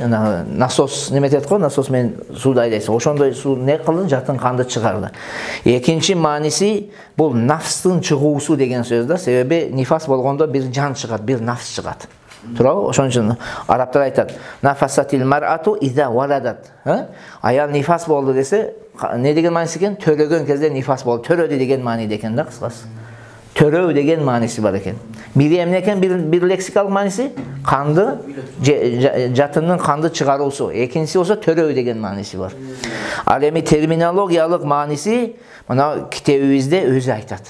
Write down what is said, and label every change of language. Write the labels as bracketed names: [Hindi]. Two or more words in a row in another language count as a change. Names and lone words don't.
[Kyrgyz] Жана насос неме айтат го? Насос менен сууду айдайсың. Ошондой суу не кылды? Жатын канды чыгарды. Экинчи мааниси бул нафстын чыгуусу деген сөз да. Себеби нифас болгондо бир жан чыгат, бир нафс чыгат. Туурабы? Ошон үчүн арабтар айтат: [Arabic] "نفست المرأة إذا ولدت." [Kyrgyz] Аял нифас болду десе, не деген мааниси экен? Төрөгөн кезде нифас болду. Төрөдү деген мааниде экен да, кыскасы. Төрөө деген мааниси бар экен. Бири эмне экен? Бир лексикалык мааниси канды, жатынын канды чыгаруусу. Экинчиси болсо төрөө деген мааниси бар. Ал эми терминологиялык мааниси мына китебибизде өзү айтат.